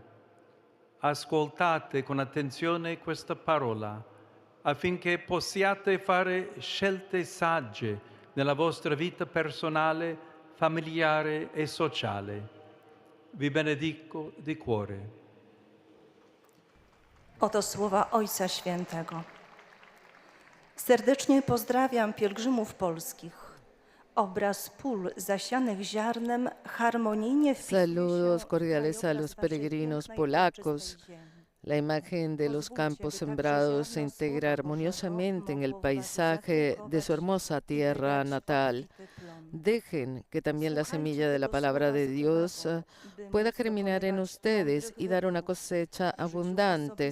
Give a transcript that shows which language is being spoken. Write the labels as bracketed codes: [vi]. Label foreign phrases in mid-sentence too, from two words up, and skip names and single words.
[it] Ascoltate con attenzione questa parola affinché possiate fare scelte sagge nella vostra vita personale, familiare e sociale. Vi benedico di cuore. [pl] Oto słowa Ojca Świętego. Serdecznie pozdrawiam pielgrzymów polskich. Obraz pól zasianych ziarnem harmonijnie wpisuje się [es] Saludos [pl] w [es] cordiales a los [pl] krajobraz [es] peregrinos [pl] pięknej [es] polacos. [pl] ojczystej ziemi. [es] La imagen de los campos sembrados se integra armoniosamente en el paisaje de su hermosa tierra natal. Dejen que también la semilla de la palabra de Dios pueda germinar en ustedes y dar una cosecha abundante.